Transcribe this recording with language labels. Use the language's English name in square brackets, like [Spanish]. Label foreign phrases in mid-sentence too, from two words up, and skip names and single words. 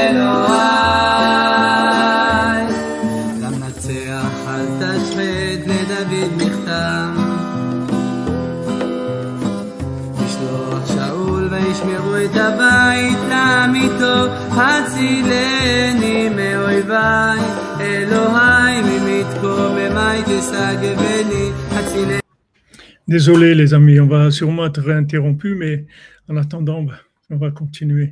[Hebrew] ואלוהי למנצח אל תשחט לדוד מכתם לשלוח שאול וישמרו את הבית לעמיתו הצילני מאויביי אלוהי ממתקוממיי תסגבני הצילני. [French] Désolé les amis, on va sûrement être réinterrompu, mais en attendant, on va continuer.